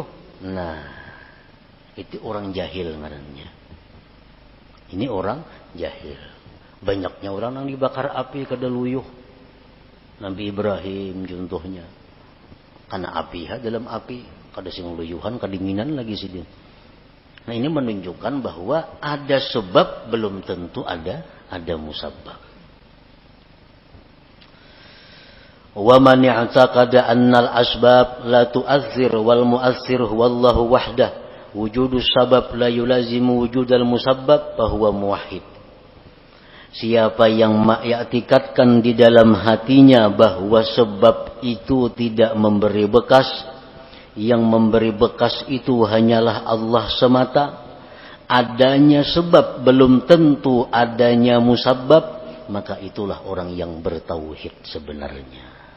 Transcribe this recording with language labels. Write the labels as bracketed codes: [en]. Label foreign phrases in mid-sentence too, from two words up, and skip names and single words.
[bjn] Nah, itu orang jahil ngarannya. [id] Ini orang jahil. [bjn] Banyaknya orang yang dibakar api kada luyuh. Nabi Ibrahim contohnya. Karena api dalam api kada sing luyuhan, [id] kedinginan lagi sih dia. Nah, ini menunjukkan bahwa ada sebab belum tentu ada musabbab. [ar] ومن اعتقد أن الأسباب لا تؤثر والمؤثر هو الله وحده وجود السبب لا يلازم وجود المسبب فهو موحد. [id] Siapa yang mengiktikadkan di dalam hatinya bahwa sebab itu tidak memberi bekas, yang memberi bekas itu hanyalah Allah semata, adanya sebab belum tentu adanya musabbab, maka itulah orang yang bertauhid sebenarnya.